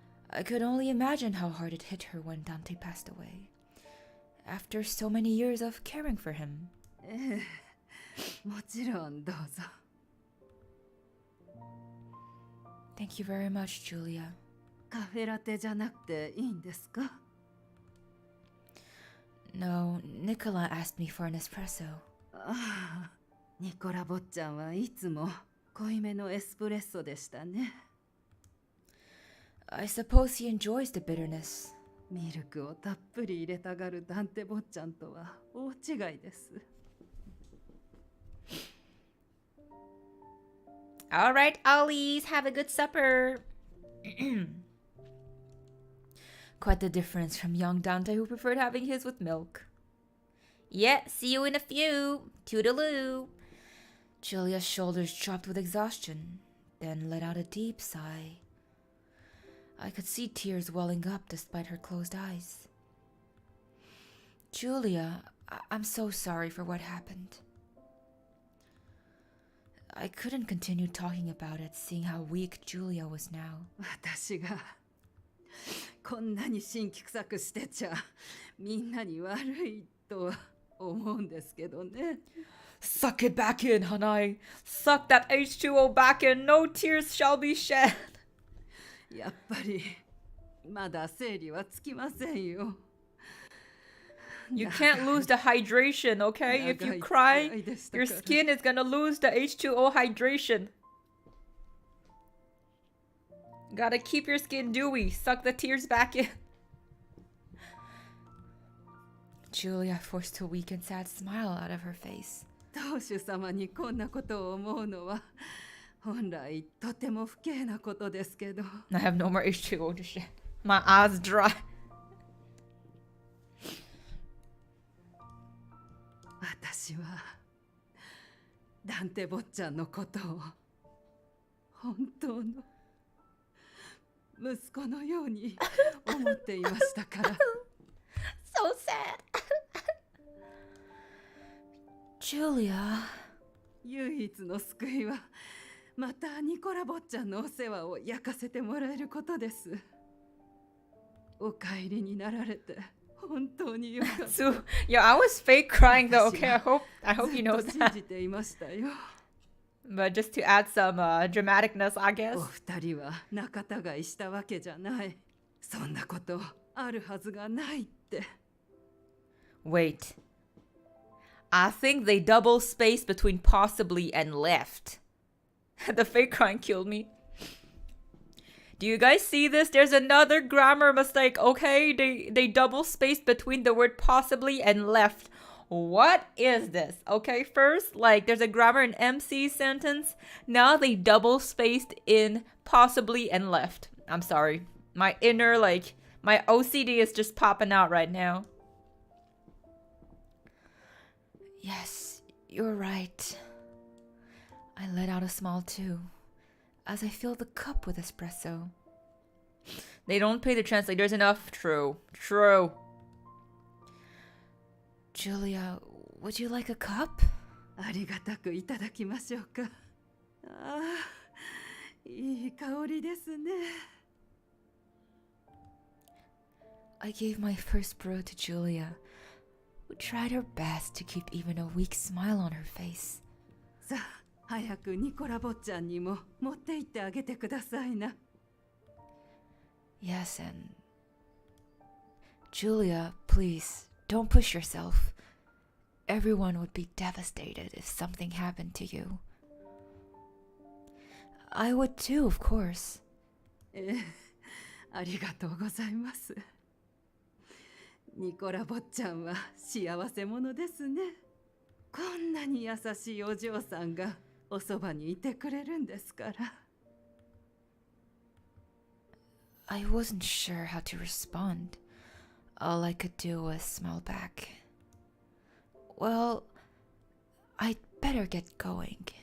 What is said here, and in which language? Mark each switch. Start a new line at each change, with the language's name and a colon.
English: I could only imagine how hard it hit her when Dante passed away. After so many years of caring for him.
Japanese: もちろんどうぞ。
English: Thank you very much, Julia.
Japanese: カフェラテじゃなくていいんですか?
English: No, Nicola asked me for an espresso.
Japanese: ああ、ニコラ坊ちゃんはいつも濃いめのエスプレッソでしたね。
English: I suppose he enjoys the bitterness.
Japanese: ミルクをたっぷり入れたがるダンテ坊ちゃんとは大違いです。
English: All right, Ollies, have a good supper. Quite the difference from young Dante, who preferred having his with milk. Yeah, see you in a few. Toodaloo. Julia's shoulders dropped with exhaustion, then let out a deep sigh. I could see tears welling up despite her closed eyes. Julia, I'm so sorry for what happened. I couldn't continue talking about it, seeing how weak Julia was now.
Japanese: 私がこんなに辛気臭くしてちゃみんなに悪いと思うんですけどね。
English: Suck it back in, Hanai. Suck that H2O back in. No tears shall be shed.
Japanese: やっぱりまだ整理はつきませんよ。
English: You can't lose the hydration, okay? If you cry, your skin is gonna lose the H2O hydration. Gotta keep your skin dewy. Suck the tears back in. Julia forced a weak and sad smile out of her face.
Japanese: 当主様にこんなことを思うのは本来とても不敬なことですけど。
English: I have no more H2O to shit. My eyes dry.
Japanese: 私はダンテ坊ちゃんのことを本当の息子のように思っていましたから。
English: So sad. Julia.
Japanese: 唯一の救いはまたニコラ坊ちゃんのお世話を焼かせてもらえることです。お帰りになられて本当によかった。
English: So, yeah, I was fake crying though. Okay, I hope you know that.
Japanese: 信じていましたよ。
English: But just to add some dramaticness, I guess.
Japanese: お二人は仲違いしたわけじゃない。そんなことあるはずがないって。
English: Wait. I think they double spaced between possibly and left. The fake crying killed me. Do you guys see this? There's another grammar mistake, okay? They double spaced between the word possibly and left. What is this? Okay, first, like, there's a grammar in MC sentence. Now they double spaced in possibly and left. I'm sorry. My inner, like, my OCD is just popping out right now. Yes, you're right. I let out a small too, as I filled the cup with espresso. They don't pay the translators enough. True. Julia, Would you like a cup?
Japanese: ありがたくいただきましょうか。ああ、いい香りですね。
English: I gave my first brew to Julia, who tried her best to keep even a weak smile on her face.
Japanese: さあ、早くニコラ坊ちゃんにも持って行ってあげてくださいな。
English: Yes, and Julia, please, don't push yourself. Everyone would be devastated if something happened to you. I would too, of course.
Japanese: ありがとうございます。ニコラ坊ちゃんは幸せ者ですね。こんなに優しいお嬢さんがおそばにいてくれるんですから。
English: I wasn't sure how to respond. All I could do was smile back. Well, I'd better get going.